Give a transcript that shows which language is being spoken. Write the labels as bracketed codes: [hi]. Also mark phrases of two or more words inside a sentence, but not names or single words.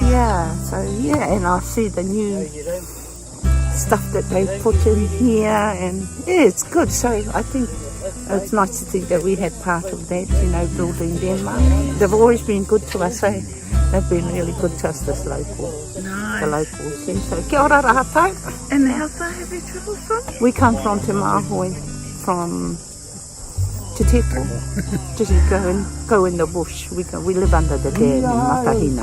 [en] Yeah, so yeah, and I see the new stuff that they put in here, and yeah, it's good. So I think it's nice to think that we had part of that, you know, building Denmark. They've always been good to us, so they've been really good to us, this local. Nice. The locals. And so, [mi] kia ora rātou. [en] And how far have you travelled from? We come from Te Māhoi, from Te Teko, just go in the bush. We live under the dam in Matahina.